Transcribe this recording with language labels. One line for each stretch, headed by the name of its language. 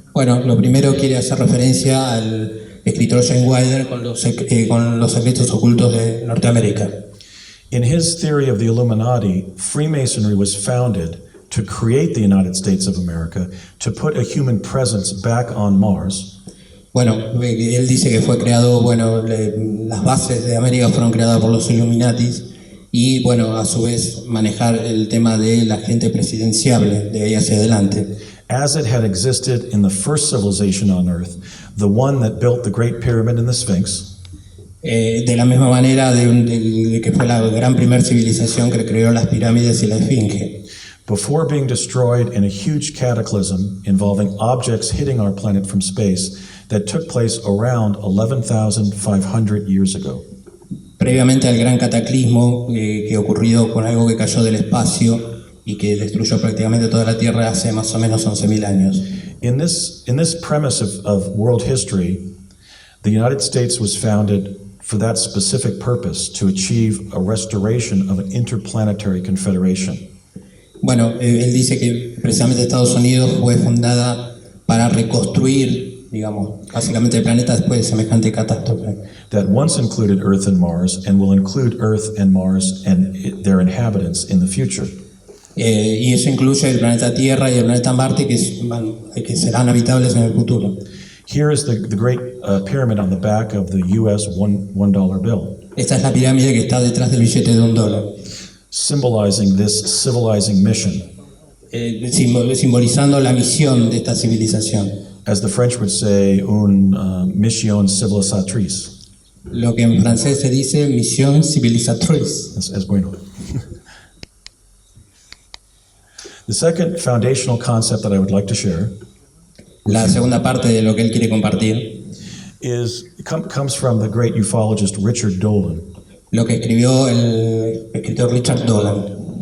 Spanish: Bueno, lo primero quiere hacer referencia al escritor Jay Widener con los secretos ocultos de Norteamérica.
English: In his theory of the Illuminati, Freemasonry was founded to create the United States of America, to put a human presence back on Mars.
Spanish: Bueno, él dice que fue creado, las bases de América fueron creadas por los Illuminatis y, bueno, a su vez manejar el tema de la gente presidenciable de ahí hacia adelante.
English: As it had existed in the first civilization on Earth, the one that built the Great Pyramid and the Sphinx.
Spanish: De la misma manera de que fue la gran primer civilización que creó las pirámides y la esfinge.
English: Before being destroyed in a huge cataclysm involving objects hitting our planet from space that took place around 11,500 years ago.
Spanish: Previamente al gran cataclismo que ocurrió con algo que cayó del espacio y que destruyó prácticamente toda la Tierra hace más o menos 11.000 años.
English: In this premise of world history, the United States was founded for that specific purpose, to achieve a restoration of an interplanetary confederation.
Spanish: Bueno, él dice que precisamente Estados Unidos fue fundada para reconstruir, digamos, básicamente el planeta después de semejante catástrofe.
English: That once included Earth and Mars, and will include Earth and Mars and their inhabitants in the future.
Spanish: Y eso incluye el planeta Tierra y el planeta Marte, que serán habitables en el futuro.
English: Here is the great pyramid on the back of the U.S. $1 bill.
Spanish: Esta es la pirámide que está detrás del billete de $1.
English: Symbolizing this civilizing mission.
Spanish: Simbolizando la misión de esta civilización.
English: As the French would say,
French: une mission civilisatrice.
Spanish: Lo que en francés se dice misión civilisatrice. Es bueno.
English: The second foundational concept that I would like to share
Spanish: La segunda parte de lo que él quiere compartir
English: comes from the great ufologist Richard Dolan,
Spanish: lo que escribió el escritor Richard Dolan,